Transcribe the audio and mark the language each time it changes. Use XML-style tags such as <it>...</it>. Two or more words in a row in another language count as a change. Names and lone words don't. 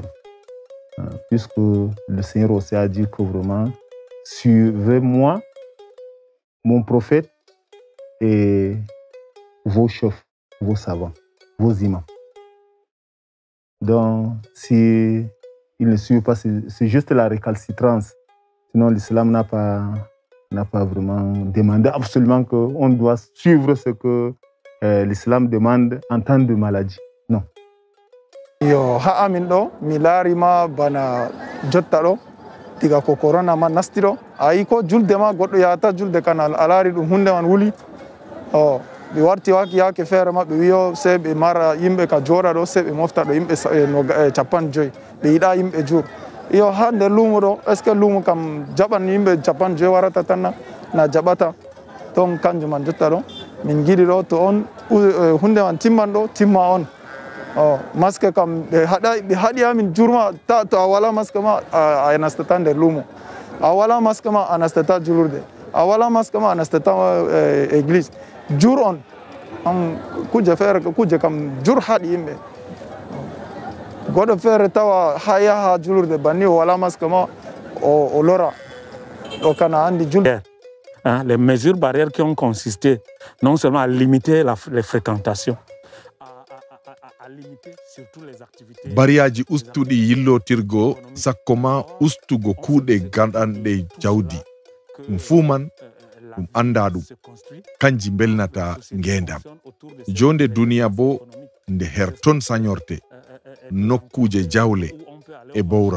<fr>Puisque le Seigneur aussi a dit que vraiment, suivez-moi, mon prophète et vos chefs, vos savants, vos imams. Donc, si ils ne suivent pas, c'est juste la récalcitrance. Sinon, l'islam n'a pas vraiment demandé absolument qu'on doit suivre ce que l'islam demande en temps de maladie. Non.</fr> <ff>Yo ha amin ɗo mi laari ma bana jotta ɗo diga ko corona ma nasti ɗo ayi ko julde ma goɗɗo yahata julde kana a laari ɗum hunde man wuli ɓe warti yaake feere ma ɓe wiyo sey ɓe mara yimɓe ka jooɗa ɗo sey ɓe mofta ɗo yimɓe 50 ɓe yiɗa yimɓe juur yo ha nder luumo ɗo</ff> <fr>est ce que</fr> <ff>luumo kam jaɓan yimɓe 50 warata tan na jaɓata donc kanjum man jotta ɗo min giɗi ɗo to on hunde man timman ɗo timma on masque kam ɓe haɗi amin jurma to a wala masque ma a nastata nder lumo, a wala masque ma a nastata julurde, a wala masque ma a nastata église. Jur on kuje feere kuje kam jur haɗi yimɓe. Goɗɗo feere tawa ha yaha julurde banni o wala masque ma o lora ɗo kana andi julde.</ff> <fr>Les mesures barrières qui ont consisté non seulement à limiter les fréquentations, à limiter surtout les activités.</fr> <ff>Bariyaji ustuɗi yillotirgo sakko ma ustugo kuuɗe ganɗanɗe jawdi. Ɗum fuu man ɗum anda ɗum kanji belnata ngendam. Jonde duniya bo nde her ton sañorte nokkuje jawle e bowral.</ff>